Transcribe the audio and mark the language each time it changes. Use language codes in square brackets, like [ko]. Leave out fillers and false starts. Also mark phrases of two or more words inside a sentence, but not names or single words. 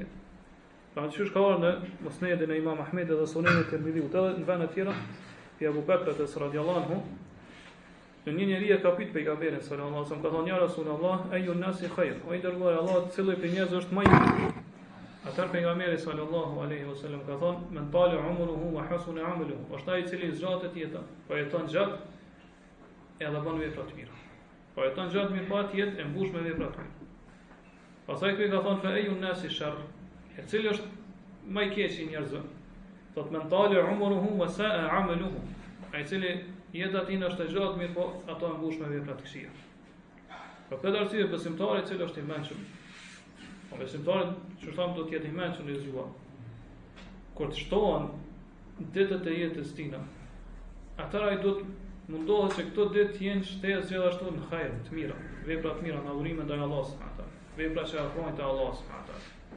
[sq] Pra që ka ardhur në Musnedin e Imam Ahmedit dhe Sunenin e Tirmidhiut, edhe në vende të tjera, pi Abu Bakrit [ar] رضي الله عنه, [sq] një njeri e ka pyet pejgamberin [ar] صلى الله عليه وسلم, [sq] ka thonë [ar] يا رسول الله أي الناس خير, [sq] o i dërguar Allah, cili prej njerëzve është më i miri? Atëherë pejgamberi [ar] صلى الله عليه وسلم [sq] ka thonë, [ar] من طال عمره وحسن عمله, [sq] është ai i cili zgjatet jeta, po jeton gjatë edhe bën vepra të mira. Po jeton gjatë mirë, pa jetë e mbush me vepra të mira. Pastaj ky ka thonë [ar] فأي الناس شر, [sq] e cili është më i keq i njerëzve? [ar] Thotë من طال عمره وساء عمله, [sq] ai i cili jeta tina është e gjatë mirë, po ato e mbush me vepra të këqija. Për këtë arsye besimtari i cili është i mençur, po besimtari që thamë do të jetë i mençur i zgjuar. Kur të shtohen ditët e jetës tina, atëra ai duhet mundohet që këto ditë jenë shtesë gjithashtu në hajër, të mira, vepra të mira, në adhurime ndaj Allahut [ar] سبحانه وتعالى, [sq] vepra që afrojnë te Allahu [ar] سبحانه وتعالى.